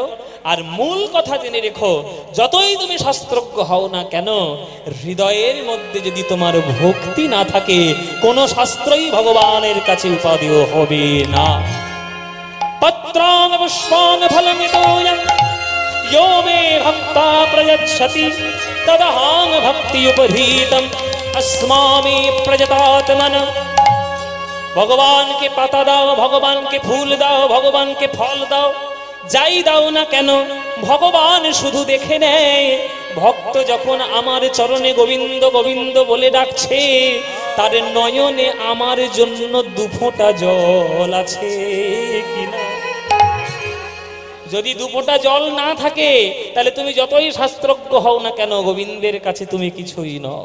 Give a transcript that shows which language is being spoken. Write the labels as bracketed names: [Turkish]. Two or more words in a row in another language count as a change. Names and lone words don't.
[Bangla] আর মূল কথা জেনে রেখো, যতই তুমি শাস্ত্রজ্ঞ হও না কেন, হৃদয়ের মধ্যে যদি তোমার ভক্তি না থাকে, কোন শাস্ত্রই ভগবানের কাছে উপাদেয় হবে না। [Sanskrit] পত্রাং পুষ্পাং ফলমিতোয়ং यो मे भक्ता प्रयच्छति तदहं भक्तियुपहृतं अस्मामि प्रजतात्मन। [Bangla] ভগবান কে পাতা দাও, ভগবান কে ফুল দাও, ভগবান কে ফল দাও, যাই দাও না কেন ভগবান শুধু দেখে নেয়। ভক্ত যখন আমার চরণে গোবিন্দ গোবিন্দ বলে ডাকছে, তার নয়নে আমার জন্য 2 ফোঁটা জল আছে কিনা। যদি 2 ফোঁটা জল না থাকে, তাহলে তুমি যতই শাস্ত্রজ্ঞ হও না কেন, গোবিন্দের কাছে তুমি কিছুই নও।